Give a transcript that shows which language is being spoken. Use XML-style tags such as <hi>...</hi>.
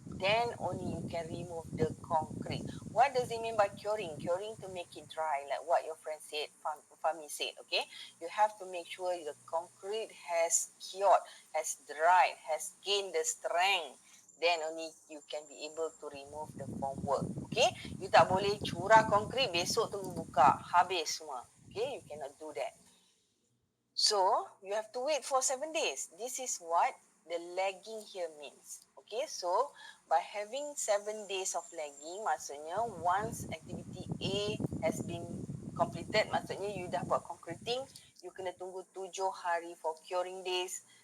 <en>Then only you can remove the concrete. What does it mean by curing? Curing to make it dry, like what your friend said, Fahmi said, okay? You have to make sure the concrete has cured, has dried, has gained the strength. Then only you can be able to remove the formwork. Okay?</en> <ms>You tak boleh curah konkrit, besok tunggu buka. Habis semua.</ms> <en>Okay? You cannot do that. So, you have to wait for 7 days. This is what the lagging here means. Okay? So, by having 7 days of lagging,</en> <ms>maksudnya</ms> <en>once activity A has been completed, maksudnya you</en> <ms>dah buat concreting, you kena tunggu 7 hari</ms> <en>for curing days.</en>